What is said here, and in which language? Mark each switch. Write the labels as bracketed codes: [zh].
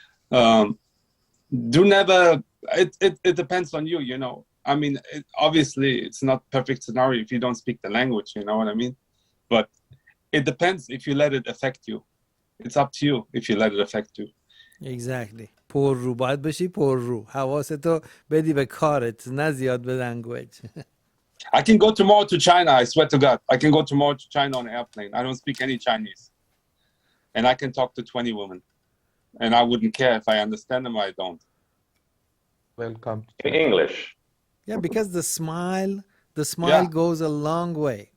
[en] So. It depends on you, you know. I mean, obviously, it's not perfect scenario if you don't speak the language, you know what I mean? But it depends if you let it affect you. It's up to you if you let it affect you. Exactly. [fa] پررو باید بشی پررو. حواستو بدی به کارت، نه زیاد به language. [en] I can go tomorrow to China, I swear to God. I can go tomorrow to China on an airplane. I don't speak any Chinese. And I can talk to 20 women. And I wouldn't care if I understand them or I don't. Welcome. In English. Yeah, because the smile goes a long way.